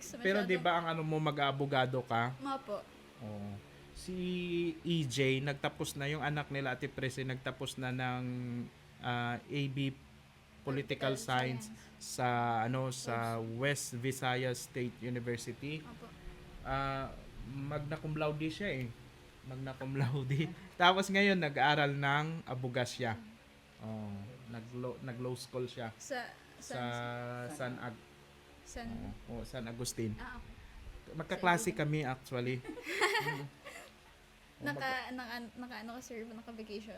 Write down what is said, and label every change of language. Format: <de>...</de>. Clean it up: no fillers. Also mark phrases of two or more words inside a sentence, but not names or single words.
<tl>Pero di ba ang ano mo, mag-aabogado ka? Mga po. Oo. Si EJ, nagtapos na yung anak nila, Ate Presi, nagtapos na ng AB Political Science sa sa West Visayas State University. Opo.</tl> <la>Magna cum laude</la> <tl>siya eh.</tl> <la>Magna cum laude.</la> <tl>Tapos ngayon nag-aaral ng abogasya. Oh, nag-law school siya sa San Agustin. Okay. Magkaklase kami actually. Naka ka sir, naka-vacation.</tl>